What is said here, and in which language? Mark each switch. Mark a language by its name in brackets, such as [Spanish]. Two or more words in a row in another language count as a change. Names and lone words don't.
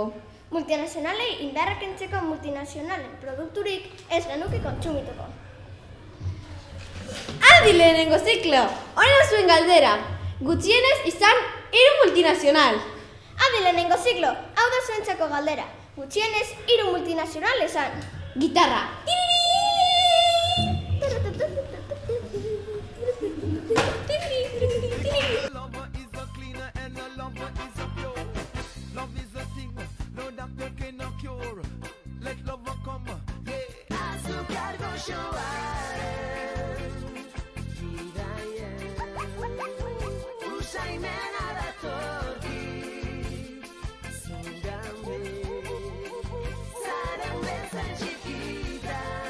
[Basque] Multinazionalei indarrak kentzeko multinazionalen produkturik ez genuke kontsumituko. Adi lehenengo ziklo! Hona zuen galdera! Gutxienez izan 3 multinazional! Adi lehenengo ziklo, hau da zuentzako galdera. Gutxienez 3 multinazional esan. Gitarra! [English] Lover is a cleaner and a lover is a pure. Love is a thing, no doctor cannot cure. Let lover come, yeah. Azúcar con Usai menara torki, zungame, zaren bezan txikita,